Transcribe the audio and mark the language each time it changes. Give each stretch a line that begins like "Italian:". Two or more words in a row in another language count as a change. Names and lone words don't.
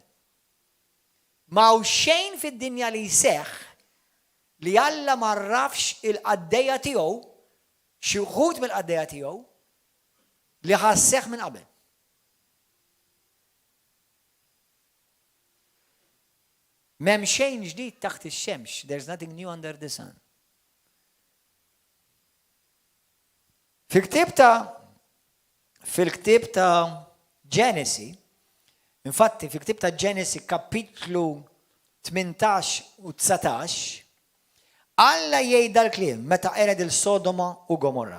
Maltese: Ma hu xejn fid-dinja li jseħħ li Alla ma rafx il-qaddejja tiegħu, xi wħud mill-qaddejja tiegħu li ħasseħ minn qabel. M'hemm xejn ġdid taħt ix-xemx,
English: there's nothing new under the sun.
Maltese: Fil-ktieb ta' Genesi, infatti fil-ktieb ta' Genesi kapitlu 18 u 19, Alla jgħidha l-kliem meta qered il-Sodoma u Gomorra.